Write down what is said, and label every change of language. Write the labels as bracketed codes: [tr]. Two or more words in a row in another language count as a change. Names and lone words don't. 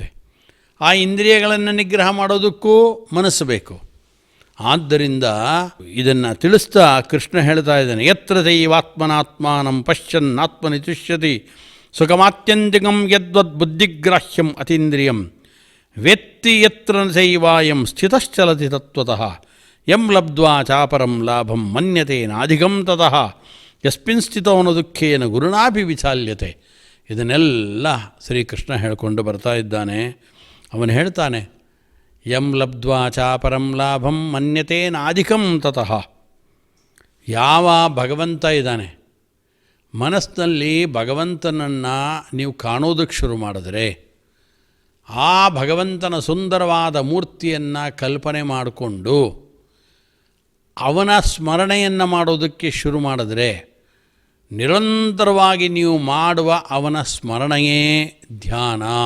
[kn] ಆ ಇಂದ್ರಿಯಗಳನ್ನು ನಿಗ್ರಹ ಮಾಡೋದಕ್ಕೂ ಮನಸ್ಸು ಬೇಕು. ಆದ್ದರಿಂದ ಇದನ್ನು ತಿಳಿಸ್ತಾ ಕೃಷ್ಣ ಹೇಳ್ತಾ ಇದ್ದಾನೆ, [sa] ಯತ್ರ ದೈವಾತ್ಮನಾತ್ಮಾನಂ ಪಶ್ಯನ್ನಾತ್ಮನಿ ತುಷ್ಯತಿ ಸುಖಮಾತ್ಯಂತಿಕಂ ಯದ್ವದ್ ಬುದ್ಧಿಗ್ರಾಹ್ಯಂ ಅತೀಂದ್ರಿಯಂ ವೆತ್ತಿ ಯತ್ರ ಸೈವಾಯಂ ಸ್ಥಿತಶ್ಚಲತಿ ತತ್ವತಃ ಯಂ ಲಬ್ಧ್ವಾ ಚಾಪರಂ ಲಾಭಂ ಮನ್ಯತೆ ನಾಧಿಕಂ ತತಃ ಯಸ್ಮಿನ್ ಸ್ಥಿತೋನ ದುಃಖೇನ ಗುರುಣಾಪಿ ವಿಚಾಲ್ಯತೆ. [kn] ಇದನ್ನೆಲ್ಲ ಶ್ರೀಕೃಷ್ಣ ಹೇಳಿಕೊಂಡು ಬರ್ತಾ ಇದ್ದಾನೆ. ಅವನು ಹೇಳ್ತಾನೆ, [sa] ಯಂ ಲಬ್ಧ್ವಾ ಚಾಪರಂ ಲಾಭಂ ಮನ್ಯತೆ ನಾಧಿಕಂ ತತಃ. [kn] ಯಾವ ಭಗವಂತ ಇದ್ದಾನೆ, ಮನಸ್ಸಿನಲ್ಲಿ ಭಗವಂತನನ್ನು ನೀವು ಕಾಣೋದಕ್ಕೆ ಶುರು ಮಾಡಿದ್ರೆ, ಆ ಭಗವಂತನ ಸುಂದರವಾದ ಮೂರ್ತಿಯನ್ನು ಕಲ್ಪನೆ ಮಾಡಿಕೊಂಡು ಅವನ ಸ್ಮರಣೆಯನ್ನು ಮಾಡೋದಕ್ಕೆ ಶುರು ಮಾಡಿದ್ರೆ, ನಿರಂತರವಾಗಿ ನೀವು ಮಾಡುವ ಅವನ ಸ್ಮರಣೆಯೇ ಧ್ಯಾನ.